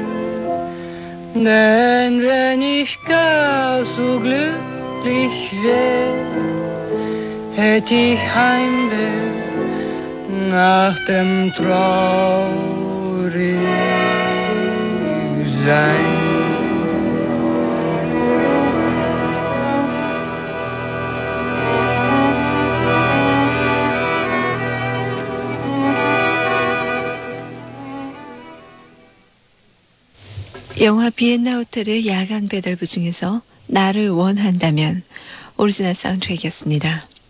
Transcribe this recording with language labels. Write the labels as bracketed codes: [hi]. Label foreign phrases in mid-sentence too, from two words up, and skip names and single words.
[de] Denn wenn ich gar so glücklich wär, hätt ich Heimweh nach dem Traurigsein. [ko] 영화 비엔나 호텔의 야간 배달부 중에서 나를 원한다면 오리지널 사운드트랙이었습니다.